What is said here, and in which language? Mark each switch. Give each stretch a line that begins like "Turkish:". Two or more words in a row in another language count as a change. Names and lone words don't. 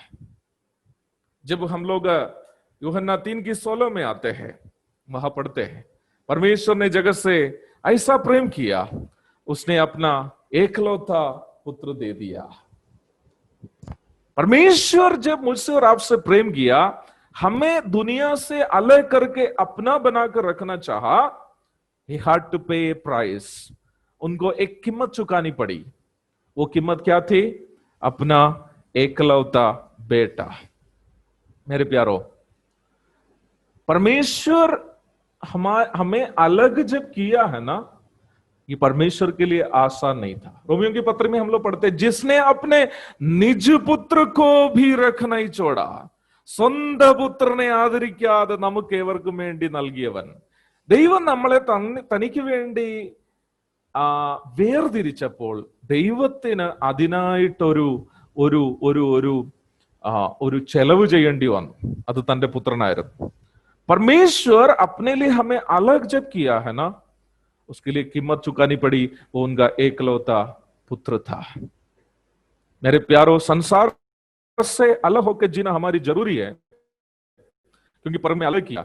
Hindi: जब हम लोग यूहन्ना 3:16 में आते हैं, वहां पढ़ते हैं, परमेश्वर ने जगत से ऐसा प्रेम किया, उसने अपना एकलौता पुत्र दे दिया। परमेश्वर जब मुझसे और आपसे प्रेम किया, हमें दुनिया से अलग करके अपना बनाकर रखना चाहा,
English: he had to pay a price.
Hindi: उनको एक कीमत चुकानी पड़ी। वो कीमत क्या थी? अपना एकलौता बेटा। मेरे प्यारो, परमेश्वर हमें अलग जब किया है ना, ये परमेश्वर के लिए आसान नहीं था। रोमियो की पत्र में हम लोग पढ़ते, जिसने अपने निज पुत्र को भी रख नहीं छोड़ा,
Malayalam: സ്വന്ത പുത്രനെ ആദരിക്കാതെ നമുക്ക് ഏവർക്കും വേണ്ടി നൽകിയവൻ. ദൈവം നമ്മളെ തനിക്ക് വേണ്ടി വേർതിരിച്ചപ്പോൾ ദൈവത്തിന് അതിനായിട്ടൊരു ഒരു ഒരു ഒരു ഒരു ചെലവ് ചെയ്യേണ്ടി വന്നു. അത് തന്റെ പുത്രനായിരുന്നു.
Hindi: परमेश्वर अपने लिए हमें अलग जब किया है ना, उसके लिए कीमत चुकानी पड़ी। वो उनका एकलौता पुत्र था। मेरे प्यारो, संसार से अलग होकर जीना हमारी जरूरी है, क्योंकि परम ने अलग किया।